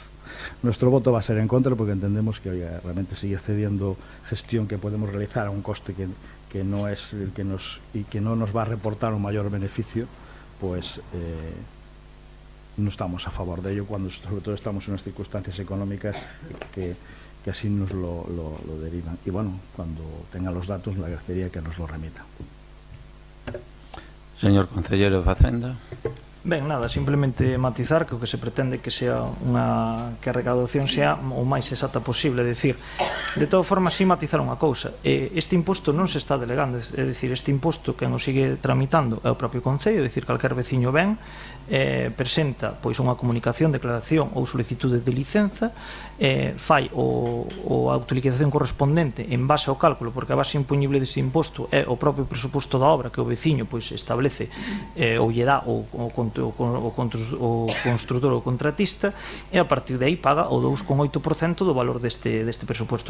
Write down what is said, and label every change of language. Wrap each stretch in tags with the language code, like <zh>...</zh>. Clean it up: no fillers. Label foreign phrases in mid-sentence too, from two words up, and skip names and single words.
<es>Nuestro voto va a ser en contra porque entendemos que oiga, realmente seguir cediendo gestión que podemos realizar a un coste que no es el que y que no nos va a reportar un mayor beneficio, pues no estamos a favor de ello cuando sobre todo estamos en unas circunstancias económicas que así nos lo derivan. Y bueno, cuando tenga los datos le agradecería que nos lo remita.</es> <gl>Señor Concelleiro de Facenda. Ben, nada, simplemente matizar que o que se pretende que sea que a recaudación sea o máis exacta posible, é dicir, de toda forma, sí matizar unha cousa, este imposto non se está delegando, é dicir, este imposto que nos sigue tramitando é o propio Concello, é dicir, calquer veciño ben, presenta pois unha comunicación, declaración ou solicitude de licenza, fai a utilización correspondente en base ao cálculo, porque a base impoñible deste imposto é o propio presuposto da obra que o veciño pois establece ou lle dá o construtor ou contratista, e a partir de aí paga o 2,8% do valor deste presuposto.</gl>